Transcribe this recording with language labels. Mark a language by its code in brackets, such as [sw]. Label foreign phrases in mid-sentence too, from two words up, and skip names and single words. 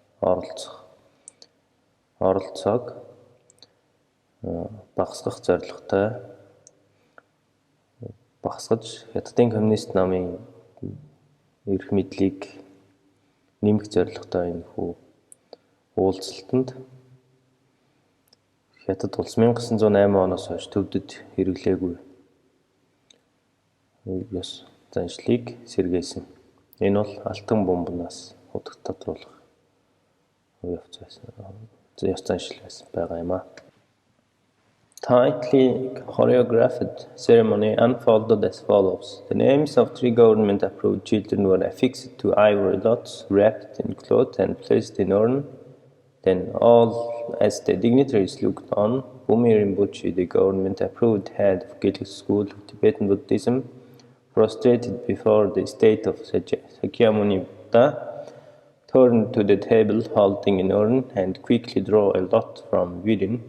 [mn] оролцоог багасгах зорилготой багасгаж Хятадын коммунист намын эрх мэдлийг нэмэх зорилготой энэ уулзалтанд Хятад улс 1908 оноос хойш төвдөд хэрэглээгүй ёс заншлыг сэргээсэн. Энэ бол алтан бомбнаас хотогт тодруулах ёс заншил байгаа юм а. [en] Tightly choreographed ceremony unfolded as follows. The names of 3 government-approved children were affixed to ivory lots, wrapped in cloth and placed in urn. Then, all as the dignitaries looked on, Bumi Rinpoche, the government-approved head of Gelug school of Tibetan Buddhism, prostrated before the state of Sakyamuni Buddha, turned to the table holding an urn and quickly drew a lot from within.